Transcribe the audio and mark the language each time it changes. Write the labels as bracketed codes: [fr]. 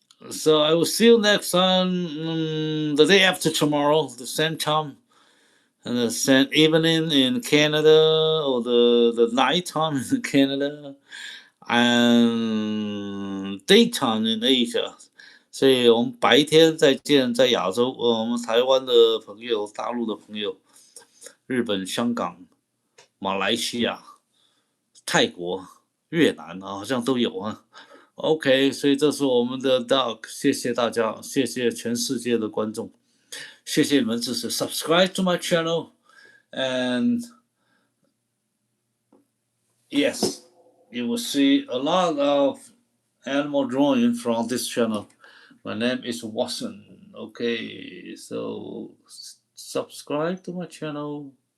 [en] So I will see you next time, the day after tomorrow, the same time, and the same evening in Canada, or the night time in Canada, and daytime in Asia. [zh] 所以我们白天再见，在亚洲，我们台湾的朋友、大陆的朋友、日本、香港、马来西亚、泰国、越南好像都有啊。 OK， 所以这是我们的 dog， 谢谢大家，谢谢全世界的观众，谢谢你们支持。 [en] Subscribe to my channel, and yes, you will see a lot of animal drawing from this channel. My name is Watson. Okay, so subscribe to my channel.